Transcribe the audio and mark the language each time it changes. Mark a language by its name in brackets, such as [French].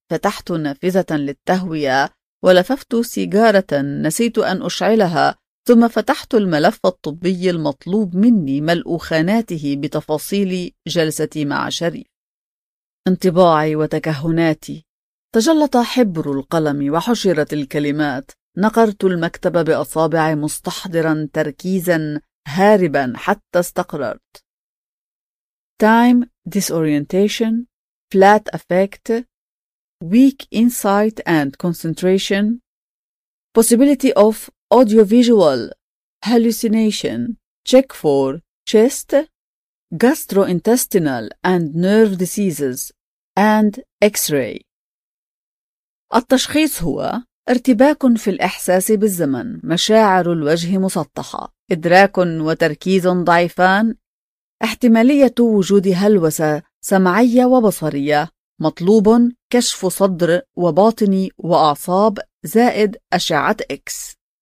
[Arabic] فتحت نافذة للتهوية ولففت سيجارة نسيت أن أشعلها، ثم فتحت الملف الطبي المطلوب مني ملء خاناته بتفاصيل جلستي مع شريف. انطباعي وتكهناتي. تجلط حبر القلم وحشرت الكلمات. نقرت المكتب بأصابعي مستحضرا تركيزا هاربا حتى استقررت. [English] Time disorientation, flat affect, weak insight and concentration, possibility of audiovisual hallucination, check for chest, gastrointestinal and nerve diseases, and X-ray. [Arabic] التشخيص هو ارتباك في الإحساس بالزمن، مشاعر الوجه مسطحة، إدراك وتركيز ضعيفان، احتمالية وجود هلوسة سمعية وبصرية، مطلوب كشف صدر وباطني وأعصاب زائد أشعة X.